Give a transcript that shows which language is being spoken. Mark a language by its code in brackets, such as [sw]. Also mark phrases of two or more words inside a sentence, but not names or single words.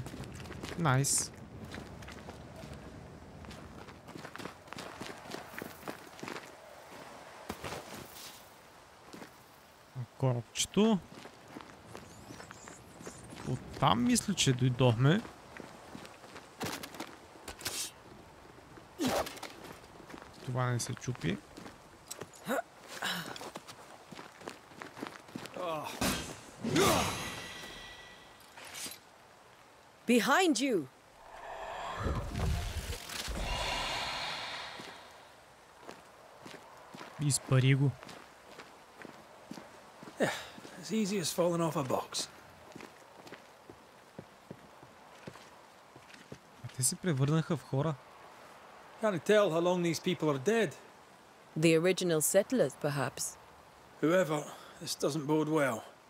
[bg] Найс. Коробчето. Оттам мисля, че дойдохме. Това не се чупи. [en] Behind you! [bg] Изпари го. [en] As easy as falling off a box. [bg] А те се превърнаха в хора. [en] Can't tell how long these people are dead. The original settlers, perhaps. Whoever, this doesn't bode well.